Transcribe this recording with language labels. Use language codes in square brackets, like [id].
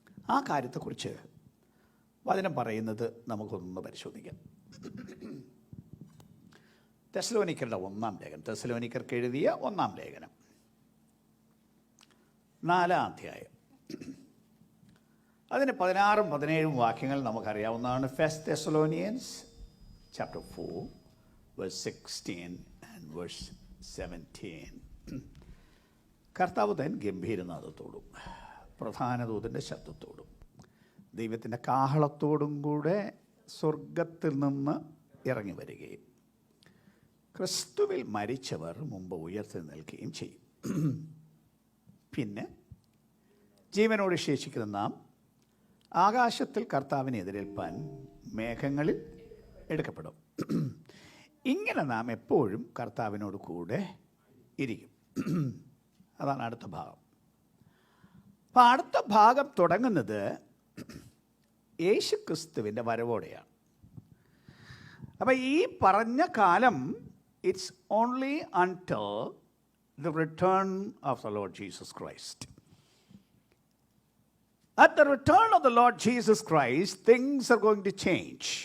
[ml] ആ കാര്യത്തെക്കുറിച്ച് വചനം പറയുന്നത് നമുക്കൊന്ന് പരിശോധിക്കാം. തെസ്സലോനിക്കരുടെ 1-ാം ലേഖനം, തെസ്സലോനിക്കർക്ക് എഴുതിയ 1-ാം ലേഖനം 4-ാം അധ്യായം, അതിന് 16ഉം 17ഉം വാക്യങ്ങൾ നമുക്കറിയാവുന്നതാണ്. [en] First Thessalonians chapter 4 verse 16 and verse 17. [ml] കർത്താവ് തൻ ഗംഭീരനാദത്തോടും പ്രധാന ദൂതൻ്റെ ശബ്ദത്തോടും ദൈവത്തിൻ്റെ കാഹളത്തോടും കൂടെ സ്വർഗത്തിൽ നിന്ന് ഇറങ്ങി വരികയും ക്രിസ്തുവിൽ മരിച്ചവർ മുമ്പ് ഉയർത്തി നിൽക്കുകയും ചെയ്യും. പിന്നെ ജീവനോട് ശേഷിക്കുന്ന നാം ആകാശത്തിൽ കർത്താവിനെ എതിരേൽപ്പാൻ മേഘങ്ങളിൽ എടുക്കപ്പെടും. ഇങ്ങനെ നാം എപ്പോഴും കർത്താവിനോട് കൂടെ ഇരിക്കും. അതാണ് അടുത്ത ഭാഗം. അപ്പം അടുത്ത ഭാഗം തുടങ്ങുന്നത് യേശുക്രിസ്തുവിൻ്റെ വരവോടെയാണ്. അപ്പം ഈ പറഞ്ഞ കാലം [en] It's only until the return of the Lord Jesus Christ. At the return of the Lord Jesus Christ, things are going to change.